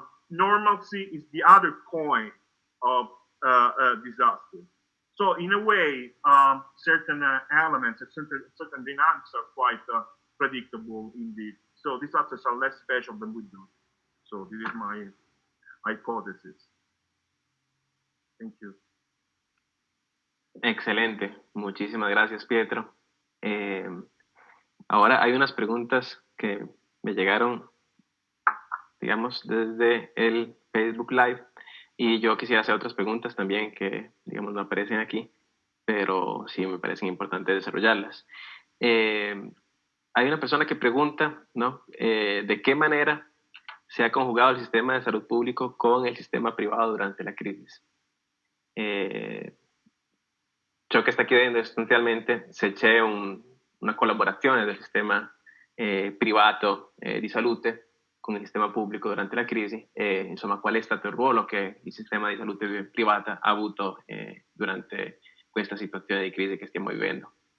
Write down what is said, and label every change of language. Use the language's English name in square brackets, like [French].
[English] Normalcy is the other coin of disaster. So in a way, certain elements, certain dynamics are quite predictable indeed. So disasters are less special than we do. So this is my hypothesis. Thank you. [Spanish] Excelente, muchísimas gracias, Pietro. Ahora hay unas preguntas que me llegaron, digamos, desde el Facebook Live, y yo quisiera hacer otras preguntas también que, digamos, no aparecen aquí, pero sí me parecen importantes desarrollarlas. Hay una persona que pregunta, ¿no? ¿De qué manera se ha conjugado el sistema de salud público con el sistema privado durante la crisis? [Italian] Ciò che sta chiedendo sostanzialmente se c'è una collaborazione del sistema privato di salute con il sistema pubblico durante la crisi e insomma qual è stato il ruolo che il sistema di salute privata ha avuto durante questa situazione di crisi che stiamo vivendo.